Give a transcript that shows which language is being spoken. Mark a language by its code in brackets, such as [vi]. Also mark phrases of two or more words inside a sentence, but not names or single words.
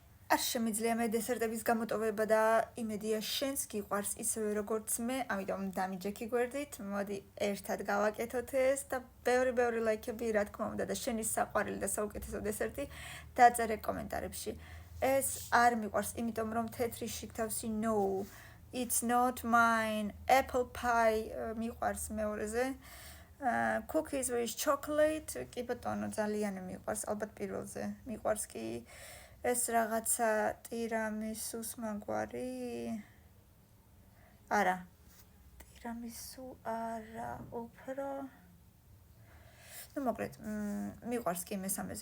[ka] არ შემიძლია მე დესერტების გამოტოვება და იმედია შენს გიყვარს ისევე როგორც მე, ამიტომ დამიჯექი გვერდით, მოდი ერთად გავაკეთოთ ეს და ბევრი ლაიქები, რა თქმა უნდა და შენი საყვარელი და საუკეთესო დესერტი დაწერე კომენტარებში. ეს არ მიყვარს, იმიტომ რომ თეთრი შიგთავსი [en] no, it's not mine, apple pie [ka] მიყვარს მეორეზე. [en] Cookies with chocolate, [ka] კი ბატონო, ძალიან მიყვარს, ალბათ პირველზე მიყვარს კი ეს რაღაცა ტირამისუს მაგვარი? არა. ტირამისუ არა, უფრო. მოკლედ, მიყვარს კი მესამეზე.